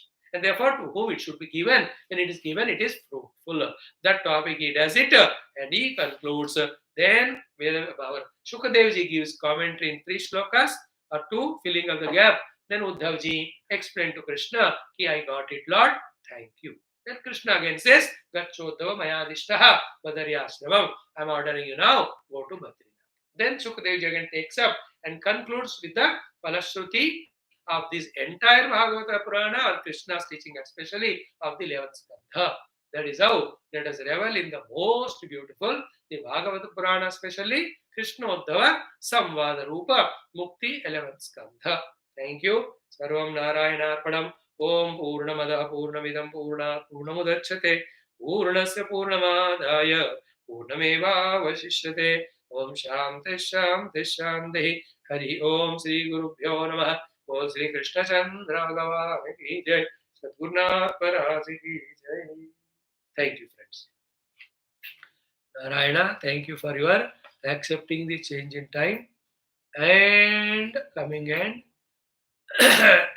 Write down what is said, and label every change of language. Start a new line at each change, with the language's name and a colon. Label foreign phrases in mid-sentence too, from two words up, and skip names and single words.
English: And therefore, to whom it should be given. When it is given, it is fruitful. That topic he does it. And he concludes. Then, our Shukadevji gives commentary in 3 slokas or 2, filling of the gap. Then Uddhavji explained to Krishna, I got it, Lord. Thank you. Then Krishna again says,
Sanskrit: गच्छोद्धव मयादिष्टः बदर्याश्रमम्.
English: I am ordering you now, go to Badrinath. Then Shukadevji again takes up and concludes with the Falashruti of this entire Bhagavata Purana or Krishna's teaching, especially of the 11th skandha. That is how let us revel in the most beautiful, the Bhagavata Purana, especially Krishna Uddhava Samvada Rupa Mukti 11th skandha. Thank you.
Sanskrit: सर्वम् नारायण ॐ पूर्णमदः पूर्णमिदम् पूर्ण पूर्णमुदच्यते पूर्णस्य पूर्णमादाय पूर्णमेव वशिष्यते. ॐ शान्ति शान्ति शान्ति। हरि ॐ श्री गुरुभ्यो नमः.
Hindi: ॐ श्री कृष्ण चन्द्र भगवान की जय। सद्गुरुनाथ महाराज की जय.
English: Thank you, friends. Narayana, thank you for your accepting the change in time and coming and